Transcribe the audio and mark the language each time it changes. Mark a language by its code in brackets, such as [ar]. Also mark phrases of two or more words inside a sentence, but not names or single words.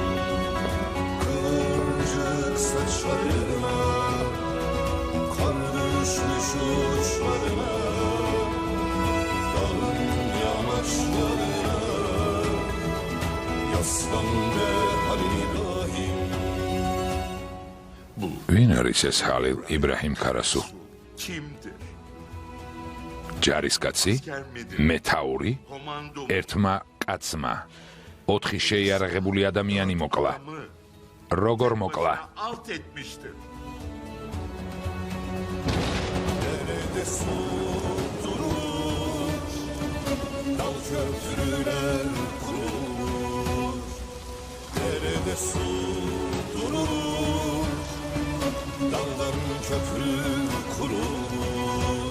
[tr] Kıvırcık saçlarına, kar düşmüş uçlarına, dağın yamaçlarına. Yaslan be Halil İbrahim. [ka] ვინ არის ეს ჰალილ იბრაჰიმ ქარასუ? [tr] Kimdir? [ka] ჯარისკაცი? მეთაური? ერთმა კაცმა 4 შეიარაღებული ადამიანი მოკლა. როგორ მოკლა? [tr] Alt etmiştir. Derede su durur, dal köprüler kurulur. Derede su durur, daldan köprü kurulur.